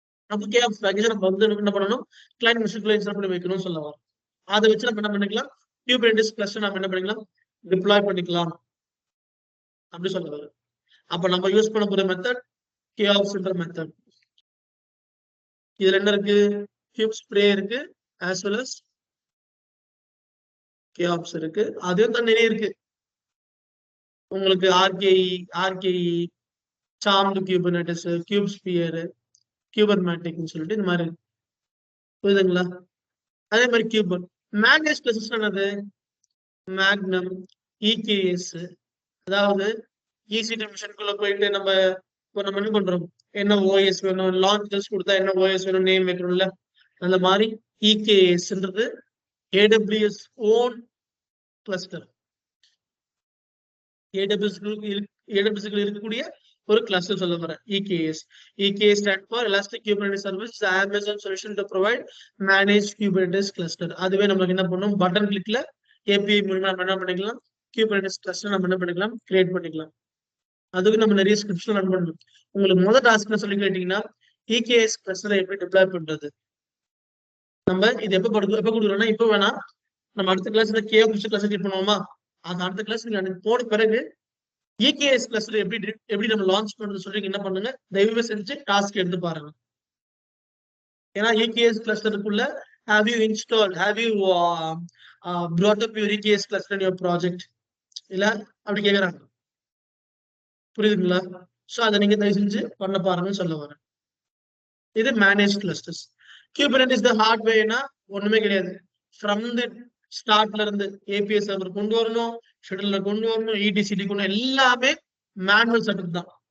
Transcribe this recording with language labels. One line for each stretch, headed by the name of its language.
Tamil: நம்ம KOps package நம்ம வந்து என்ன பண்ணணும்? கிளையண்ட் மிஷின்குள்ள இன்ஸ்டால் பண்ணி வைக்கணும்னு சொல்ல வரோம். அதை வச்சு நம்ம என்ன பண்ணிக்கலாம்? Kubernetes cluster நம்ம என்ன பண்ணிக்கலாம்? டிப்ளாய் பண்ணிக்கலாம் அப்படி சொல்ல வரும். அப்ப நம்ம யூஸ் பண்ண போற மெத்தட் KOps மெத்தட். இதுல என்ன இருக்கு? KubeSpray இருக்கு,
English: as well as
Tamil: KOps இருக்கு. அதுவும் தான் நிறைய இருக்கு. உங்களுக்கு RKE, Charmed Kubernetes, KubeSphere, Kubermatic சொல்லிட்டு இந்த மாதிரி இருக்கு. புரியுதுங்களா? அதே மாதிரி Kubernetes மேனேஜ் கிளஸ்டர்ஸ் என்னது? Magnum, EKS, அதாவது EC2 மிஷினுக்குள்ள போயிட்டு நம்ம என்ன பண்றோம்? என்ன OS வேணும், லான்ச் கொடுத்தா என்ன OS வேணும், நேம் வைக்கணும்ல, அந்த மாதிரி EKSன்றது AWS own cluster. AWS இருக்கக்கூடிய ஒரு கிளஸ்டர் சொல்ல வரேன்.
English: EKS stand for Elastic Kubernetes Service, Amazon solution to provide managed Kubernetes cluster.
Tamil: அதுவே நமக்கு என்ன பண்ணும், பட்டன் கிளிக்ல API மூலமா நம்ம என்ன பண்ணிக்கலாம், Kubernetes cluster நம்ம என்ன பண்ணிக்கலாம், கிரியேட் பண்ணிக்கலாம். அதுக்கு நம்ம நிறைய ஸ்கிரிப்ட்ஸ் ரன் பண்ணணும். உங்களுக்கு முதல் டாஸ்க் சொல்லி கேட்டீங்கன்னா EKS cluster எப்படி டிப்ளாய் பண்றது, நம்ம இது எப்ப கொடுக்குறோம்னா, இப்ப வேணா நம்ம அடுத்த கிளாஸ்ல KOPS கிளாஸ் கிரியேட் பண்ணுவோமா, அந்த அடுத்த கிளாஸ் நீங்க போன பிறகு EKS cluster எப்படி நம்ம லான்ச் பண்றது சொல்லி என்ன பண்ணுங்க, தயவு செஞ்சு டாஸ்க் எடுத்து பாருங்க. ஏன்னா
English: EKS clusterக்குள்ள have you installed, have you brought up your EKS cluster in your project,
Tamil: இல்ல அப்படி கேக்குறாங்க. புரியுதுங்களா? சோ அதை நீங்க தயவு செஞ்சு பண்ண பாருங்கன்னு சொல்ல வரேன். இது மேனேஜ் கிளஸ்டர்ஸ். Kubernetes the ஹார்ட்வேர்னா ஒண்ணுமே கிடையாது. ஃப்ரம் தி ஸ்டார்ட்ல இருந்து API சர்வர் கொண்டு வரணும், ஷெட்யூலர் கொண்டு வரணும், ETCD கொண்டு எல்லாமே மேனுவல் செட்டப் தான்.